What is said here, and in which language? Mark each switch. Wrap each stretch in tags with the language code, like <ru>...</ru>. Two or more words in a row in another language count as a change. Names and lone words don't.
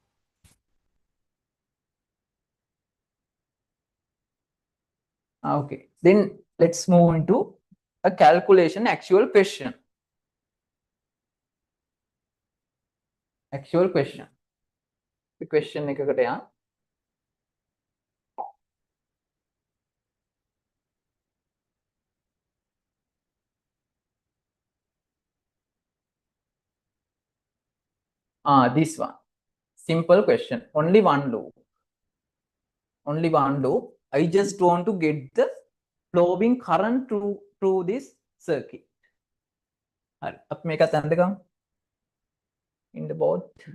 <en>Okay, then let's move into a calculation actual question. Actual question. The question</en> <si>එකකට යන්න.</si> <en>This one. Simple question. Only one loop. Only one loop. I just want to get the flowing current through this circuit.</en> <si>හරි. අපි මේකත් අඳගමු.</si> <en>In the board.</en>